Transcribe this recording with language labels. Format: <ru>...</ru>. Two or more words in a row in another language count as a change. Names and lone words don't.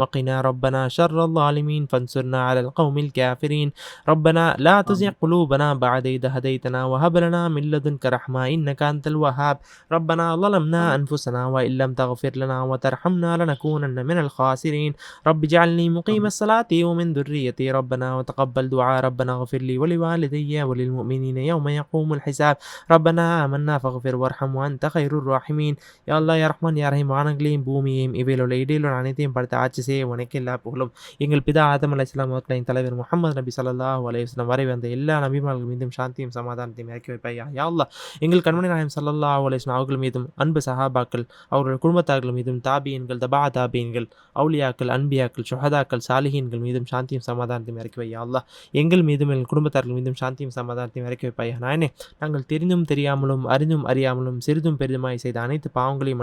<ar>وقنا ربنا شر الظالمين فانصرنا على القوم الكافرين ربنا لا تزغ قلوبنا بعد إذ هديتنا وهب لنا من لدنك رحمة إنك أنت الوهاب ربنا ظلمنا أنفسنا وإن لم تغفر لنا وترحمنا لنكونن من الخاسرين رب اجعلني مقيم الصلاة ومن ذريتي ربنا وتقبل دعاء ربنا اغفر لي ولوالدي وللمؤمنين يوم يقوم الحساب ربنا آمنا فاغفر وارحم وأنت خير الراحمين يا الله يا رحمن يا رحيم</ar> <ta>வானங்களையும் பூமியையும் இவையிலுள்ள இடையிலுள்ள அனைத்தையும் படுத்த ஆட்சி செய்ய உனக்கு எல்லா புகழும் எங்கள் பிதா ஆதம் அலைஹிஸ்ஸலாம் அவர்களின் தலைவர் முஹம்மது நபி</ta> <ar>صلى الله عليه وسلم</ar> <ta>வரை வந்த எல்லா நபிமார்கள் மீதும் சாந்தியும் சமாதானத்தையும் இறக்கி வைப்பாயா</ta> <ar>يا الله</ar> <ta>எங்கள் கண்மணி நாயகம்</ta> <ar>صلى الله عليه وسلم</ar> <ta>அவர்கள் மீதும் அன்பு சஹாபாக்கள் அவர்கள் குடும்பத்தார்கள் மீதும் தாபியன்கள் தபா தாபியன்கள் அவுலியாக்கள் அன்பியாக்கள் ஷுஹதாக்கள் சாலிஹீன்கள் மீதும் சாந்தியும் சமாதானத்தையும் இறக்கி வையா அல்லாஹ் எங்கள் மீதும் எங்கள் குடும்பத்தார்கள் மீதும் சாந்தியும் சமாதானத்தையும் இறக்கி வைப்பாயா நாயனே நாங்கள் தெரிந்தும் தெரியாமலும் அறிந்தும் அறியாமலும் சிறிதும் பெரிதுமாய் செய்த அனைத்து பாவங்களையும்</ta>